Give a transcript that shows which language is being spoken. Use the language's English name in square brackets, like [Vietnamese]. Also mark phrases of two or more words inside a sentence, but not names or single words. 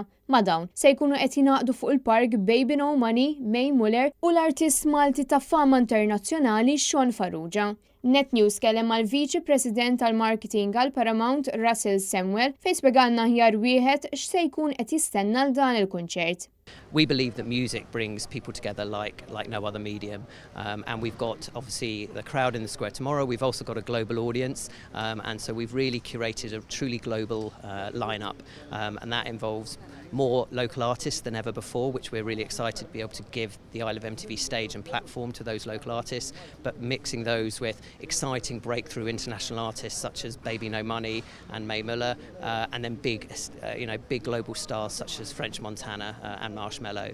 [Maltese] Ma' dawn se jkunu qed jingħaqdu fuq il-park Baby No Money, May Muller u l-artist Malti ta' fama internazzjonali Sean Farrugia. Net News kellem mal-Viċi President tal-Marketing għall-Paramount Russell Samuel fejn spjegalna aħjar wieħed x'se jkun qed jistenna l dan il-kunċert. [English] We believe that music brings people together like no other medium, and we've got obviously the crowd in the square tomorrow. We've also got a global audience, and so we've really curated a truly global lineup, and that involves more local artists than ever before, which we're really excited to be able to give the Isle of MTV stage and platform to those local artists, but mixing those with exciting breakthrough international artists such as Baby No Money and May Muller, and then big global stars such as French Montana and Marshmello.